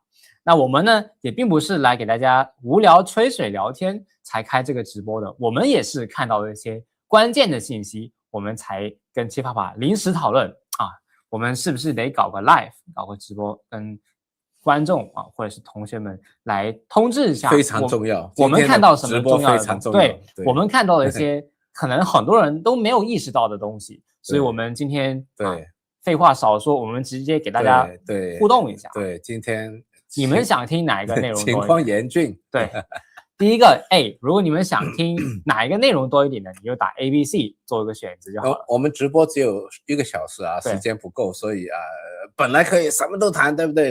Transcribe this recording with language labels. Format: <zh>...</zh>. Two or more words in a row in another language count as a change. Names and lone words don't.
<zh>那我們呢，也並不是來給大家無聊吹水聊天才開這個直播的，我們也是看到了一些關鍵的信息，我們才跟七爸爸臨時討論啊，我們是不是得搞個 live， 搞個直播，跟觀眾啊或者是同學們來通知一下，非常重要。我們看到什麼重要的非常重要，对，我們看到了一些可能很多人都没有意識到的東西，所以我們今天廢話少說，我們直接給大家互動一下。对，今天。你們想聽哪一個內容多一點？情況嚴峻。對，第一個 A， 如果你們想聽哪一個內容多一點的，你就打 ABC 做一個選擇就好了。我們直播只有1個小時啊，時間不夠，所以本來可以什麼都談，對不對？</zh>